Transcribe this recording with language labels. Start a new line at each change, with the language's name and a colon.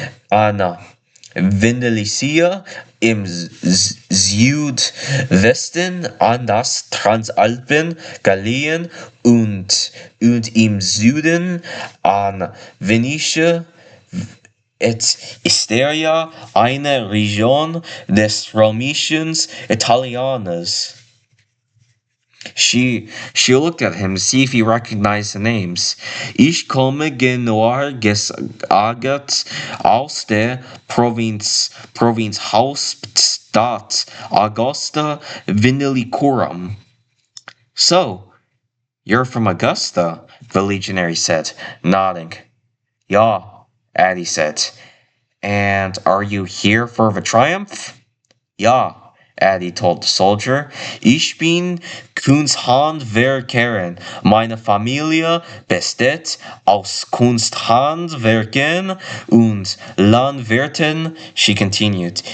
German: an Vindelicia, im Südwesten an das Transalpen, Gallien und im Süden an Venetia et Isteria, eine Region des römischen Italiens.
English: She looked at him to see if he recognized the names.
German: Ich komme genauer gesagt aus der Provinzhauptstadt Augusta Vindelicorum.
English: So, you're from Augusta, the legionary said, nodding.
German: Ja,
English: Addie said. And are you here for the triumph?
German: Ja,
English: Addie told the soldier.
German: Ich bin Kunsthandwerkerin. Meine Familie besteht aus Kunsthandwerken und Landwirten,
English: she continued.